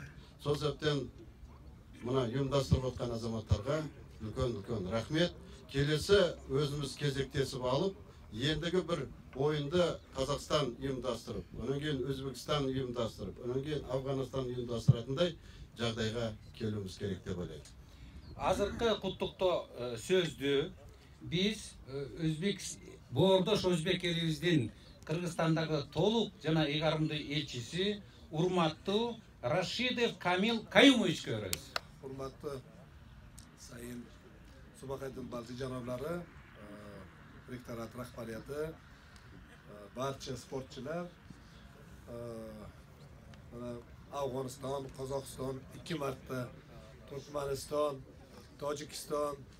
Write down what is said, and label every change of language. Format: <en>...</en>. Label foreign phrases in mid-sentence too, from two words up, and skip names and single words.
<kk>Сол себептен мына ұйымдастырып отқан азаматтарға үлкен рахмет. Келесі өзіміз кезектесіп алып, ендігі бір ойынды Қазақстан ұйымдастырып, онан кейін Өзбекстан ұйымдастырып, онан кейін Афганистан ұйымдастыратындай жағдайға келуіміз керек деп ойлаймын.</kk> <ky>Азыркы куттуктоо сөздү биз Боордош Өзбек элибиздин Кыргызстандагы толук жана ыйгарымдуу элчиси урматтуу Рашидов Камил Каюмовичке беребиз.</ky> <uz>Hurmatli Sayın Subaqaydin Balti janoblari, rektorat rahbariyati, barcha sportchilar, Afg'oniston, Qozog'iston, 2 marta Turkmaniston, Tojikiston,</uz>